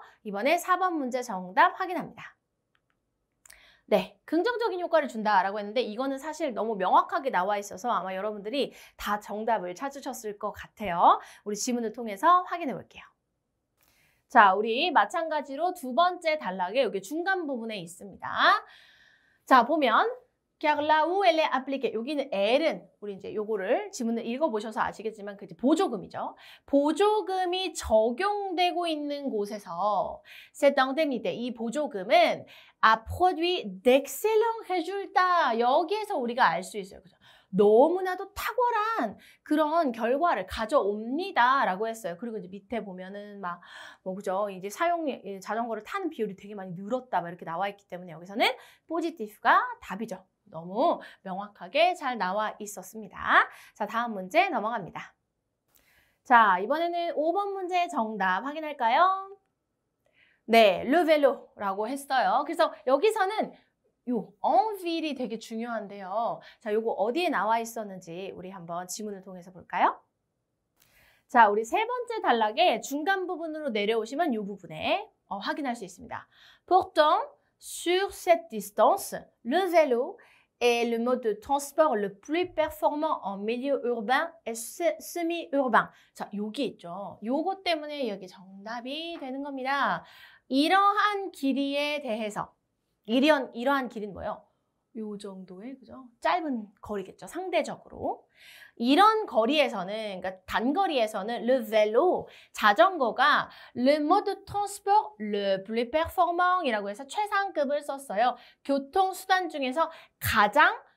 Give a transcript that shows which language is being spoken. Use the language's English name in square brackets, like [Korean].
[Korean] 이번에 4번 문제 정답 확인합니다. 네, 긍정적인 효과를 준다라고 했는데 이거는 사실 너무 명확하게 나와 있어서 아마 여러분들이 다 정답을 찾으셨을 것 같아요. 우리 지문을 통해서 확인해 볼게요. 자, 우리 마찬가지로 두 번째 단락에 여기 중간 부분에 있습니다. 자, 보면 [French] car là où elle est appliquée. [Korean] 여기는 L은 우리 이제 요거를 지문을 읽어보셔서 아시겠지만 그 보조금이죠. 보조금이 적용되고 있는 곳에서 [French] cette indemnité, [Korean] 이 보조금은 [French] a produit d'excellents résultats. [Korean] 여기에서 우리가 알 수 있어요. 그죠? 너무나도 탁월한 그런 결과를 가져옵니다라고 했어요. 그리고 이제 밑에 보면은 그죠? 이제 자전거를 타는 비율이 되게 많이 늘었다 이렇게 나와 있기 때문에 여기서는 positive가 답이죠. 너무 명확하게 잘 나와 있었습니다. 자, 다음 문제 넘어갑니다. 자, 이번에는 5번 문제 정답 확인할까요? 네, le vélo라고 했어요. 그래서 여기서는 요 enville이 되게 중요한데요. 자, 요거 어디에 나와 있었는지 우리 한번 지문을 통해서 볼까요? 자, 우리 세 번째 단락의 중간 부분으로 내려오시면 이 부분에 확인할 수 있습니다. [French] Pourtant, sur cette distance, le vélo est le mode de transport le plus performant en milieu urbain et semi-urbain. [Korean] 자, 여기 있죠. 요거 때문에 여기 정답이 되는 겁니다. 이러한 길이에 대해서 이러한 길은 뭐예요? 요 정도의 그죠? 짧은 거리겠죠. 상대적으로. 이런 거리에서는, 그러니까 단거리에서는 le vélo, 자전거가 [French] le mode de transport le plus performant [Korean] 이라고 해서 최상급을 썼어요. 교통수단 중에서 가장